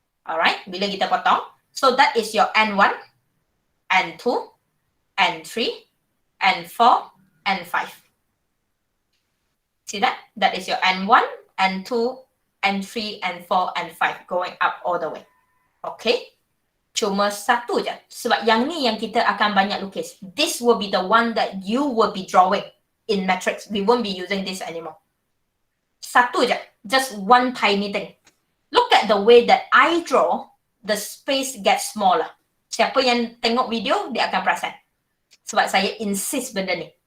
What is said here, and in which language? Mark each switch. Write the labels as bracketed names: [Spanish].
[English] Alright, [Malay] bila kita potong, [English] so that is your N1, N2, N3, N4, N5. See that? That is your N1, N2, N3, N4, N5 going up all the way. [Malay] Okay? Cuma satu je. Sebab yang ni yang kita akan banyak lukis. [English] This will be the one that you will be drawing in matrix. We won't be using this anymore. [Malay] Satu je. [English] Just one tiny thing. Look at the way that I draw, the space gets smaller. [Malay] Siapa yang tengok video, dia akan perasan. Sebab saya insist benda ni.